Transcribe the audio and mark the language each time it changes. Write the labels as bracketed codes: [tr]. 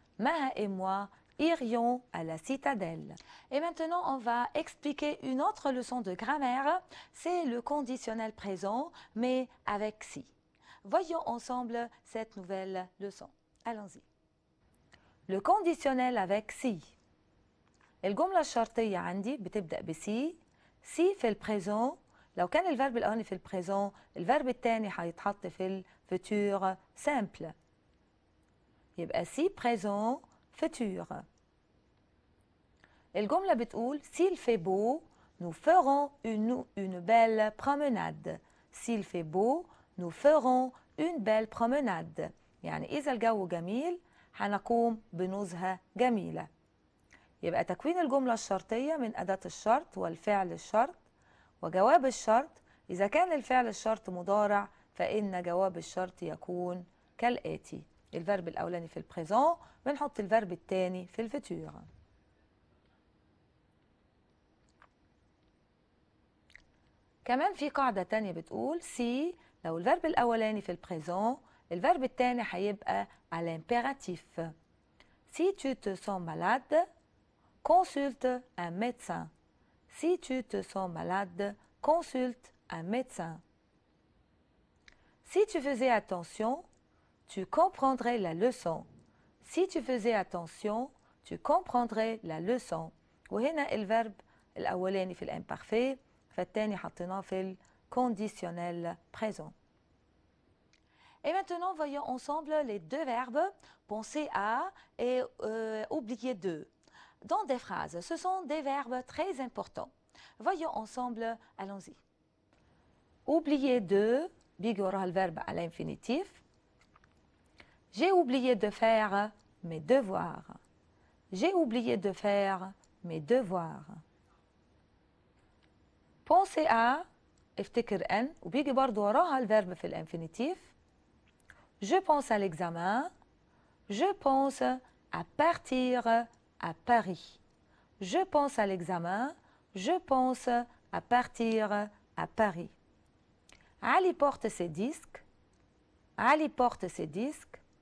[fr] Maha et moi, irions à la citadelle. Et maintenant, on va expliquer une autre leçon de grammaire. C'est le conditionnel présent, mais avec si. Voyons ensemble cette nouvelle leçon. Allons-y. Le conditionnel avec si. [ar] الجملة الشرطية عندي بتبدأ بسي. سي في البريزون. لو كان الفيرب الأولاني في البريزون، الفيرب الثاني هيتحط في الفيتور سامبل. يبقى سي بريزون [fr] futur. [ar] الجملة بتقول [fr] s'il fait beau nous ferons une belle promenade. S'il fait beau nous ferons une belle promenade. [ar] يعني إذا الجو جميل هنقوم بنزهة جميلة. يبقى تكوين الجملة الشرطية من أداة الشرط والفعل الشرط وجواب الشرط. إذا كان الفعل الشرط مضارع فإن جواب الشرط يكون كالآتي: الفيرب الأولاني في البريزون بنحط الفيرب الثاني في الفيتور. كمان في قاعدة تانية بتقول سي لو الفيرب الأولاني في البريزون الفيرب الثاني هيبقى [fr] à l'impératif. Si tu te sens malade, consulte un médecin. Si tu te sens malade, consulte un médecin. Si tu faisais attention, tu comprendrais la leçon. Si tu faisais attention, tu comprendrais la leçon. [ar] وهنا الفيرب الأولاني في الامبارفي فالثاني حطيناه في الconditionnel présent. [fr] Et maintenant, voyons ensemble les deux verbes penser à et oublier de. Dans des phrases, ce sont des verbes très importants. Voyons ensemble, allons-y. Oublier de, [ar] بيجي وراها الفيرب [fr] à l'infinitif. J'ai oublié de faire mes devoirs. J'ai oublié de faire mes devoirs. Penser à, [ar] افتكر أن وبيجي برضو وراها الفيرب في الانفينيتيف. [fr] Je pense à l'examen. Je pense à partir à Paris. Je pense à l'examen. Je pense à partir à Paris. Ali porte ses disques. Ali porte ses disques.